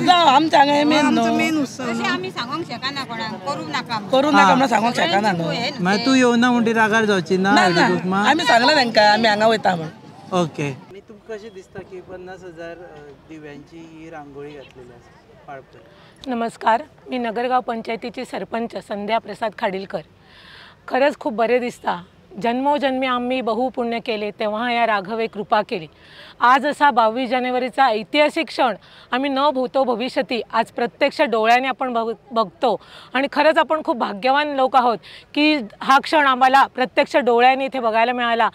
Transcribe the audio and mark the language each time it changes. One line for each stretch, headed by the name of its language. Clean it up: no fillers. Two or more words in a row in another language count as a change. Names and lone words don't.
Konkani: जावं आमच्या हांगा मेन न्हू. मेन उत्सव तशें आमी सांगोंक शकना कोणाक करूंक नाका. करूं नाका म्हणून सांगोंक शकना न्हू. मागीर तूं येवना म्हणून ती रागार जावची ना हळडीकूमा. आमी सांगला तांकां आमी हांगा वयता म्हणून. ओके. आणि तुमकां कशें दिसता की 50,000 दिव्यांची ही रांगोळी घातलेली आसा पाळपत्र.
Marathi: नमस्कार, मी नगरगाव पंचायतीची सरपंच संध्या प्रसाद खाडीलकर. खरंच खूप बरे दिसता. जन्मोजन्मी आम्ही बहुपुण्य केले तेव्हा या राघवे कृपा केली. आज असा 22 जानेवारीचा ऐतिहासिक क्षण आम्ही न भूतो भविष्यती आज प्रत्यक्ष डोळ्याने आपण बघतो आणि खरंच आपण खूप भाग्यवान लोक आहोत की हा क्षण आम्हाला प्रत्यक्ष डोळ्याने इथे बघायला मिळाला.